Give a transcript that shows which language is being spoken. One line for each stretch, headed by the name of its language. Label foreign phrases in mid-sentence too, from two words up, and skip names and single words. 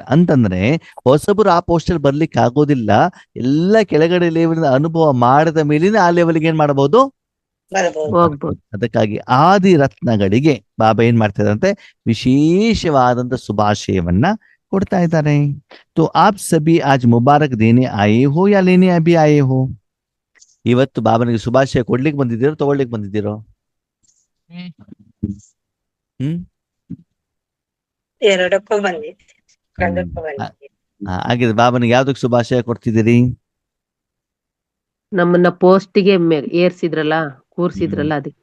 Kannada: ಅಂತಂದ್ರೆ ಹೊಸಬರು ಆ ಪೋಸ್ಟಲ್ಲಿ ಬರ್ಲಿಕ್ಕೆ ಆಗೋದಿಲ್ಲ. ಎಲ್ಲ ಕೆಳಗಡೆ ಲೆವೆಲ್ ಅನುಭವ ಮಾಡದ ಮೇಲಿನ ಆ ಲೆವೆಲ್ಗೆ ಏನ್ ಮಾಡಬಹುದು, ಹೋಗ್ಬೋದು. ಅದಕ್ಕಾಗಿ ಆದಿ ರತ್ನಗಳಿಗೆ ಬಾಬಾ ಏನ್ ಮಾಡ್ತಿದಾರಂತೆ, ವಿಶೇಷವಾದಂತ ಶುಭಾಶಯವನ್ನ ಕೊಡ್ತಾ ಇದ್ದಾರೆ.
Hindi: तो आप सभी आज मुबारक देने आए हो या लेने अभी आए हो?
Kannada: ಇವತ್ತು ಬಾಬನಿಗೆ ಶುಭಾಶಯ ಕೊಡ್ಲಿಕ್ಕೆ ಬಂದಿದ್ದೀರೋ ತಗೊಳ್ಳಿಕ್ ಬಂದಿದ್ದೀರೋ? ಎರಡಕ್ಕೂ ಬಂದಿದೆ. ಹಾಗಿದ್ರೆ ಬಾಬನಿಗೆ ಯಾವ್ದಕ್ ಶುಭಾಶಯ ಕೊಡ್ತಿದ್ದೀರಿ? ನಮ್ಮನ್ನ ಪೋಸ್ಟಿಗೆ ಏರ್ಸಿದ್ರಲ್ಲ, ಕೂರ್ಸಿದ್ರಲ್ಲ ಅದಕ್ಕೆ.